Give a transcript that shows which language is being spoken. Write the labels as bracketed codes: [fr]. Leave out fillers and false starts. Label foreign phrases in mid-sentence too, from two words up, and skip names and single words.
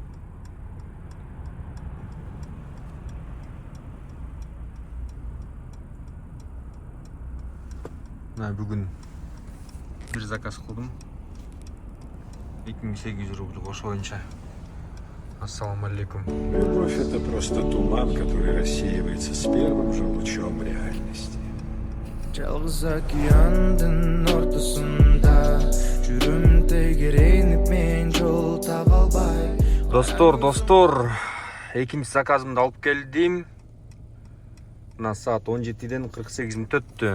[ky] Бүгүн бир заказ кылдым. 2800 рубль, ошо боюнча. [ar] السلام عليكم. [ru] Любовь — это просто туман, который рассеивается с первым же лучом реальности. [ky] Жалгыз океандын ортосунда жүрүм тегеренип, мен жол таба албай. Достор, экинчи заказымды алып келдим. Мына саат 17-ден 48 мүнөт өттү.